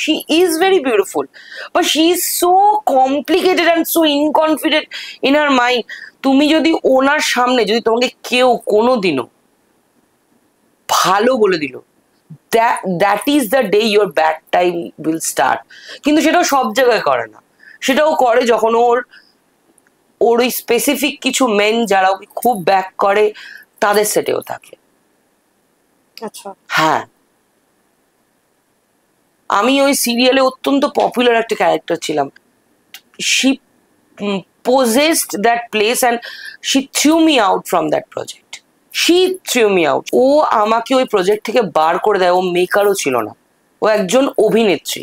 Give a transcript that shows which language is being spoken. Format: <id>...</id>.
<en>She is very beautiful, but she is so complicated and so inconfident in her mind.</en> <bn>তুমি যদি ওনার সামনে, যদি তোমাকে কেউ কোনোদিনও ভালো বলে দিল,</bn> <en>that is the day your bad time will start.</en> <bn>কিন্তু সেটাও সব জায়গায় করে না, সেটাও করে যখন ওর ওই স্পেসিফিক কিছু মেন যারা ওকে খুব ব্যাক করে তাদের সেটেও থাকে। আচ্ছা, হ্যাঁ, আমি ওই সিরিয়ালে অত্যন্ত পপুলার একটা ক্যারেক্টার ছিলাম। She</bn> <en>possessed that place and she threw me out from that project. She threw me out.</en> <bn>ও আমাকে ওই প্রজেক্ট থেকে বার করে দেয়। ও মেকারও ছিল না, ও একজন অভিনেত্রী।</bn>